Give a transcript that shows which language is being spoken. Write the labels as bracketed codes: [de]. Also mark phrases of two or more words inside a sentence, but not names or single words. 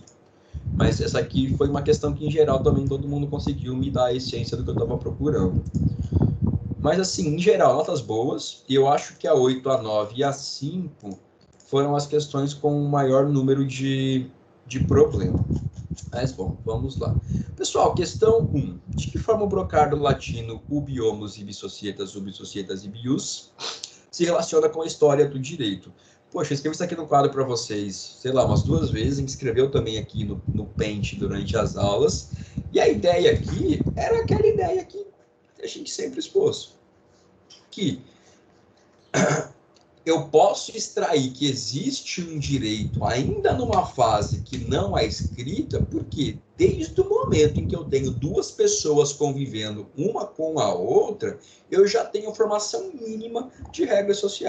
[pt] Mas essa aqui foi uma questão que, em geral, também todo mundo conseguiu me dar a essência do que eu estava procurando. Mas, assim, em geral, notas boas. E eu acho que a 8, a 9 e a 5 foram as questões com o maior número de problema. Mas, bom, vamos lá. Pessoal, questão 1. De que forma o brocardo latino [la] ubi homus, ibi societas, ubi societas, ibi ius [pt] se relaciona com a história do direito? Poxa, eu escrevi isso aqui no quadro para vocês, sei lá, umas 2 vezes, a gente escreveu também aqui no Paint durante as aulas, e a ideia aqui era aquela ideia que a gente sempre expôs, que eu posso extrair que existe um direito ainda numa fase que não é escrita, porque desde o momento em que eu tenho duas pessoas convivendo uma com a outra, eu já tenho formação mínima de regras sociais.